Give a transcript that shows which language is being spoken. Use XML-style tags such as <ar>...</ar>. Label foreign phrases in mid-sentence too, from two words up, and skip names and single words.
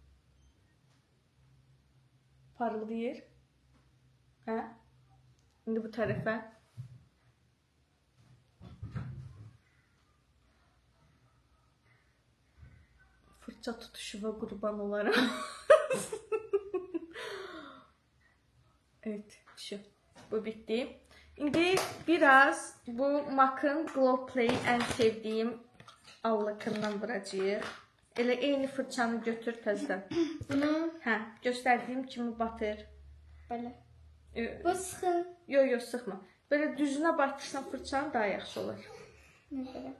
<az>Parıldayır. Hə? İndi bu tərəfə. Fırça tutuşuma qurban olaram.</az> <tr>Evet, şu.</tr> <az>Bu bitti. İndi biraz bu MAC'ın Glow Play ən sevdiyim allakından vuracağıq. Elə eyni fırçanı götür təzədən. Bunu? Hə, göstərdiyim kimi batır. Belə. Bu sıxın. Yox, sıxma. Belə düzünə batırsan fırçanı daha yaxşı olur. Nə belə?</az>